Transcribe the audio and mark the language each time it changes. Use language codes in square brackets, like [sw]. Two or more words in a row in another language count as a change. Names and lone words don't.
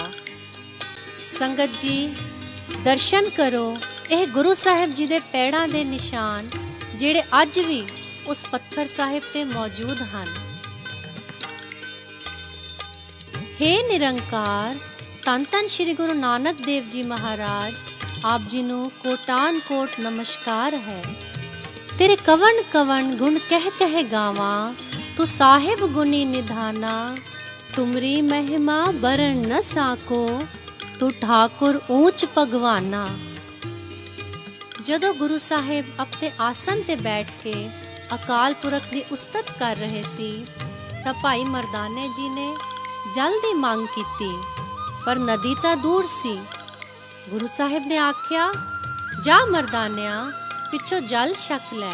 [pa] ਸੰਗਤ ਜੀ, ਦਰਸ਼ਨ ਕਰੋ ਇਹ ਗੁਰੂ ਸਾਹਿਬ ਜੀ ਦੇ ਪੈੜਾਂ ਦੇ ਨਿਸ਼ਾਨ ਜਿਹੜੇ ਅੱਜ ਵੀ ਉਸ ਪੱਥਰ ਸਾਹਿਬ ਤੇ ਮੌਜੂਦ ਹਨ। ਹੇ ਨਿਰੰਕਾਰ ਧੰਨ ਧੰਨ ਸ਼੍ਰੀ ਗੁਰੂ ਨਾਨਕ ਦੇਵ ਜੀ ਮਹਾਰਾਜ ਆਪ ਜੀ ਨੂੰ ਕੋਟਾਨ ਕੋਟ ਨਮਸਕਾਰ ਹੈ। ਤੇਰੇ ਕਵਨ ਕਵਨ ਗੁਣ ਕਹ ਕਹ ਗਾਵਾ, ਤੂ ਸਾਹਿਬ ਗੁਣੀ ਨਿਧਾਨਾ। ਤੁਮਰੀ ਮਹਿਮਾ ਬਰਨ ਨ ਸਾਕੋ, ਤੂ ਠਾਕੁਰ ਊਚ ਭਗਵਾਨਾ। ਜਦੋਂ ਗੁਰੂ ਸਾਹਿਬ ਆਪਣੇ ਆਸਨ ਤੇ ਬੈਠ ਕੇ ਅਕਾਲ ਪੁਰਖ ਦੀ ਉਸਤਤ ਕਰ ਰਹੇ ਸੀ ਤਾਂ ਭਾਈ ਮਰਦਾਨੇ ਜੀ ਨੇ ਜਲ ਦੀ ਮੰਗ ਕੀਤੀ, ਪਰ ਨਦੀ ਤਾਂ ਦੂਰ ਸੀ। ਗੁਰੂ ਸਾਹਿਬ ਨੇ ਆਖਿਆ, ਜਾ ਮਰਦਾਨਿਆ, ਪਿੱਛੋਂ ਜਲ ਛਕ ਲੈ।